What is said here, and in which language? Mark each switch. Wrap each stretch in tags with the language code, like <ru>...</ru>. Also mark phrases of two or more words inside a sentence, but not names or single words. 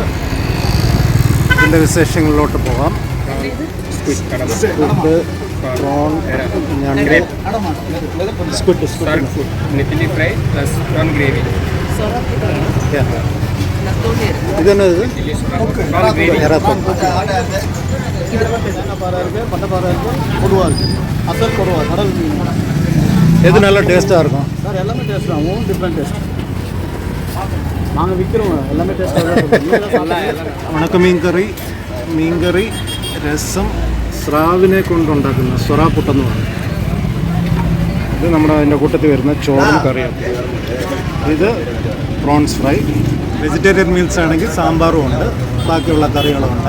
<ml>ഇതിൻ്റെ വിശേഷങ്ങളിലോട്ട് പോകാം. സ്ക്വിഡ്, പ്രോൺ, ഞണ്ട്, സ്ക്വിഡ്</ml> <en>Fry plus prawn gravy.</en> <ml>ഇതന്നെ ഇത്</ml> <ta>எது நல்ல டேஸ்ட்டாக இருக்கும் சார்? எல்லாமே டேஸ்ட் தான், ஒவ்வொரு</ta> <en>different taste.</en> <ta>நாங்கள் விற்கிறோம், எல்லாமே டேஸ்ட்டாக.</ta> <ml>ഉണക്ക മീൻകറി, രസം, സ്രാവിനെ കൊണ്ടുണ്ടാക്കുന്ന സൊറാപ്പുട്ടെന്ന് പറയും. ഇത് നമ്മുടെ അതിൻ്റെ കൂട്ടത്തിൽ വരുന്ന ചോറും കറിയാണ്. ഇത്</ml> <en>prawns fry. vegetarian meals</en> <ml>ആണെങ്കിൽ സാമ്പാറും ഉണ്ട്, ബാക്കിയുള്ള കറികളും ഉണ്ട്.</ml>